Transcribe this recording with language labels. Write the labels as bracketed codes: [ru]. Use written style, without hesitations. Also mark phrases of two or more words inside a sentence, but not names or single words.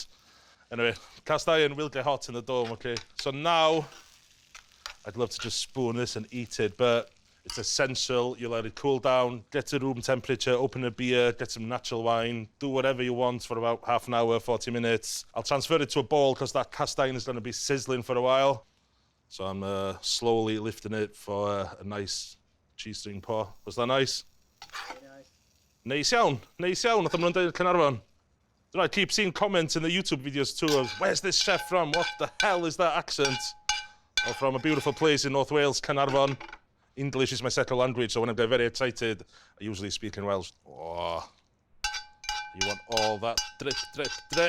[en] Anyway, cast iron will get hot in the dome, okay? So now, I'd love to just spoon this and eat it, but it's essential you let it cool down, get to room temperature, open a beer, get some natural wine, do whatever you want for about half an hour, 40 minutes. I'll transfer it to a bowl because that cast iron is going to be sizzling for a while. So I'm slowly lifting it for a nice cheese string pour. Was that nice? Very nice. [cy] Neis iawn, nath nhw'n dweud Caernarfon. [en] I keep seeing comments in the YouTube videos too of, where's this chef from? What the hell is that accent? Well, from a beautiful place in North Wales, Caernarfon. English is my second language, so when I get very excited, I usually speak in Welsh. Oh, you want all that drip, drip, drip.